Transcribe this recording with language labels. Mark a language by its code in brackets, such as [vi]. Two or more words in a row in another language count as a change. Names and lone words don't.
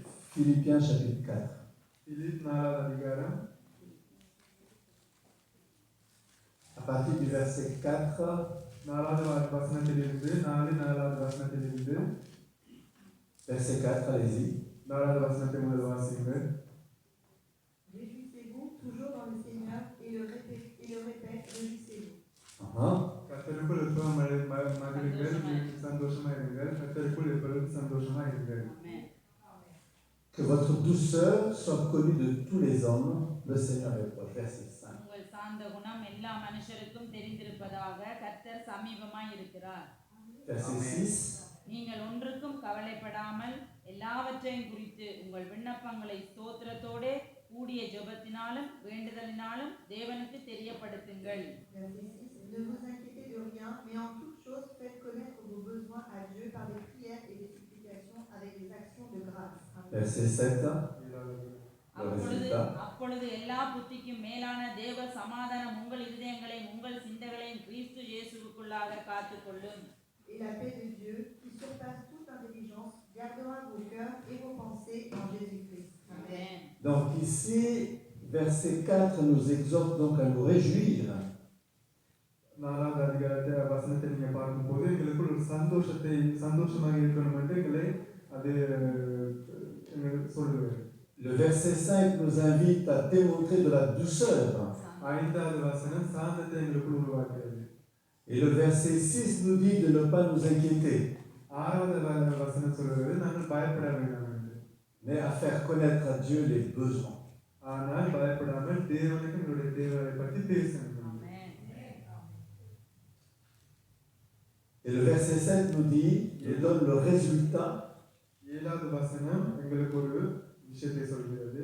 [fr] Philippiens chapitre 4. [ta] பிலிப் 4வது அதிகாரம் [fr] À partir du verset 4 [ta] 4வது வசனத்திலிருந்து 4வது வசனத்திலிருந்து [fr] verset 4, allez-y. [ta] 4வது வசனத்தை முதல் வாசியுங்கள். [fr] Réjouissez-vous toujours dans le Seigneur et le répète, réjouissez-vous. [ta] கர்த்தருக்குள் எப்பொழுதும் மகிழுங்கள், சந்தோஷமா இருங்கள். கர்த்தருக்குள் எப்பொழுதும் சந்தோஷமா இருங்கள். ஆமென். [fr] Que votre douceur soit connue de tous les hommes, le Seigneur est proche. Verset 5. [ta] உங்கள் சாந்த குணம் எல்லா மனுஷருக்கும் தெரிந்திருப்பதாக கர்த்தர் சமீபமாய் இருக்கிறார். [fr] Verset 6. [ta] நீங்கள் ஒன்றுக்கும் கவலைப்படாமல் எல்லாவற்றையும் குறித்து உங்கள் விண்ணப்பங்களை ஸ்தோத்திரத்தோடே கூடிய ஜெபத்தினாலும் வேண்டுதலினாலும் தேவனுக்கு தெரியப்படுத்துங்கள். [fr] Verset 6. Ne vous inquiétez de rien, mais en toute chose faites connaître vos besoins à Dieu par des prières et des supplications avec des actions de grâce. Amen. Verset 7. [ta] அப்பொழுது எல்லா புத்திக்கும் மேலான தேவ சமாதானம் உங்கள் இதயங்களையும் உங்கள் சிந்தைகளையும் கிறிஸ்து இயேசுவுக்குள்ளாக காத்துக்கொள்ளும். [fr] Et la paix de Dieu, qui surpasse toute intelligence, gardera vos cœurs et vos pensées en Jésus-Christ. Amen. Donc ici, verset 4 nous exhorte donc à nous réjouir. [ta] 4வது அதிகாரத்தை வசனத்தை நீங்க பார்க்கும்போது எங்களுக்குள் ஒரு சந்தோஷமாக இருக்கணும் என்று எங்களை அது சொல்லுவேன். [fr] Le verset 5 nous invite à démontrer de la douceur. [ta] 5வது வசனம் சாந்தத்தை எங்களுக்குள் உருவாக்குகிறது. [fr] Et le verset 6 nous dit de ne pas nous inquiéter, [ta] 6வது வசனம் சொல்கிறது நாங்கள் பயப்பட வேண்டாம் என்று. [fr] mais à faire connaître à Dieu les besoins. [ta] ஆனால் பயப்படாமல் தேவனுக்கு எங்களுடைய தேவையை பற்றி பேசணும். [fr] Et le verset 7 nous dit, il donne le résultat. [ta] 7வது வசனம் எங்களுக்கு ஒரு விஷயத்தை சொல்கிறது.